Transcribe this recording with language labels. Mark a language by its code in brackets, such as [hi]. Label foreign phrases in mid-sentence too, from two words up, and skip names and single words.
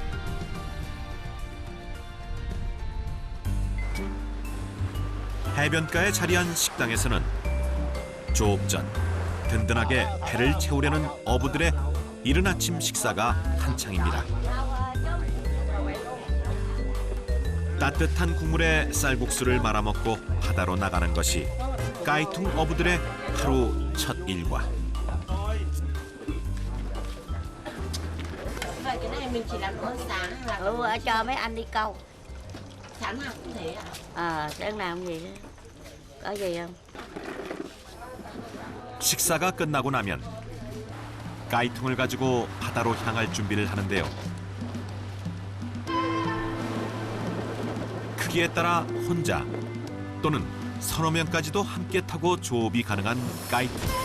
[ko] 해변가에 자리한 식당에서는 조업 전 든든하게 배를 채우려는 어부들의 이른 아침 식사가 한창입니다. 따뜻한 국물에 쌀국수를 말아먹고 바다로 나가는 것이 까이통 어부들의 하루 첫 일과. [vi] Vậy cái này mình chỉ làm món sáng hay là cho mấy anh đi câu. sáng nào cũng thế à? Sáng nào cũng vậy đó. Có gì không? [ko] 식사가 끝나고 나면 까이통을 가지고 바다로 향할 준비를 하는데요. 크기에 따라 혼자 또는 서너 명까지도 함께 타고 조업이 가능한 까이통.